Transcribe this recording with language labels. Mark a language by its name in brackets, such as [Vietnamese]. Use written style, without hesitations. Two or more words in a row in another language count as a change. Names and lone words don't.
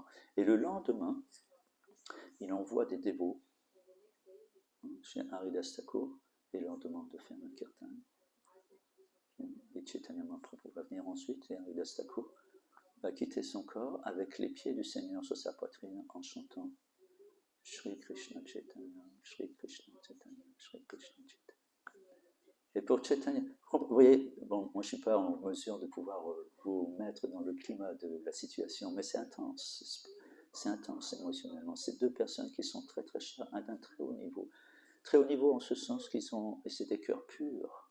[French] Et le lendemain, il envoie des dévots chez Harida Thakur et leur demande de faire un kirtan. Et Chaitanya Mahaprabhu va venir ensuite, et Harida Thakur va quitter son corps avec les pieds du Seigneur sur sa poitrine en chantant Shri Krishna Chaitanya, Shri Krishna Chaitanya, Shri Krishna Chaitanya. Et pour Chaitanya, vous voyez, bon, moi je ne suis pas en mesure de pouvoir vous mettre dans le climat de la situation, mais c'est intense émotionnellement. C'est deux personnes qui sont très très chères, d'un très haut niveau. Très haut niveau en ce sens qu'ils sont, et c'est des cœurs purs.